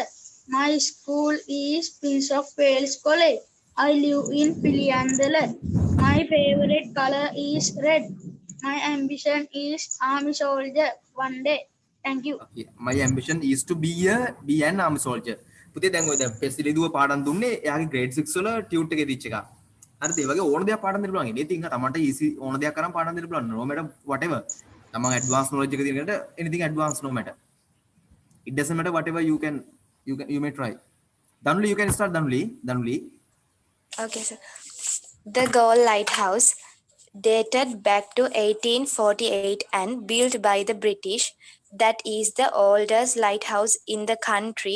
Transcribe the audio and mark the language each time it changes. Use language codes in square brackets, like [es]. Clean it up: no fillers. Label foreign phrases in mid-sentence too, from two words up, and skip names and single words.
[en] My school is Prince of Wales College. I live in Pilliandala. My favorite color is red. My ambition is army soldier one day. Thank you. Okay. My ambition is to be an army soldier. [si] පුතේ දැන් ඔය දැන් පෙසිලි දුව පාඩම් දුන්නේ එයාගේ grade 6 වල ටියුට් එකේ දීච්ච එක. හරිද? ඒ වගේ ඕන දෙයක් පාඩම් දෙන්න පුළුවන්. ඉතින් තමන්ට easy ඕන දෙයක් කරන් පාඩම් දෙන්න පුළුවන්. [en] No matter whatever. [si] තමන් [en] advanced knowledge [si] එක තියෙන කෙනාට [en] anything advanced no matter. It doesn't matter whatever you may try. Danuli, you can start Danuli. Okay, sir. The Galle Lighthouse, dated back to 1848 and built by the British, that is the oldest lighthouse in the country.